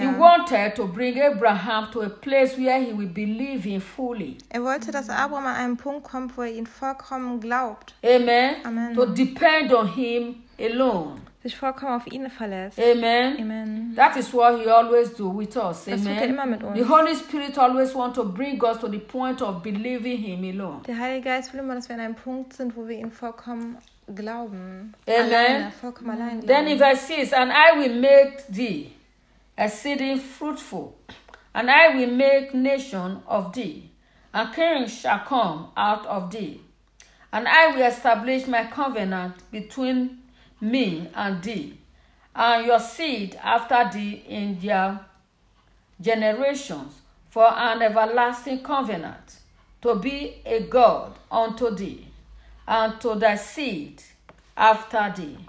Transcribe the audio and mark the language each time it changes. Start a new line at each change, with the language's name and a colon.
English: He wanted to bring Abraham to a place where he would believe him fully.
German: Er wollte, dass Abraham an einen Punkt kommt, wo er ihn vollkommen glaubt.
English: Amen. Amen. To depend on him alone.
German: Sich vollkommen auf ihn verlässt.
English: Amen. Amen. That is what he always do with us.
German: Das
English: Amen.
German: Tut er immer mit uns.
English: The Holy Spirit always want to bring us to the point of believing him alone.
German: Der Heilige Geist will immer, dass wir an einem Punkt sind, wo wir ihn vollkommen glauben.
English: Amen.
German: Alleine,
English: then in verse 6, and I will make thee exceeding fruitful, and I will make nation of thee, and kings shall come out of thee, and I will establish my covenant between me and thee, and your seed after thee in their generations, for an everlasting covenant, to be a God unto thee, and to thy seed after thee.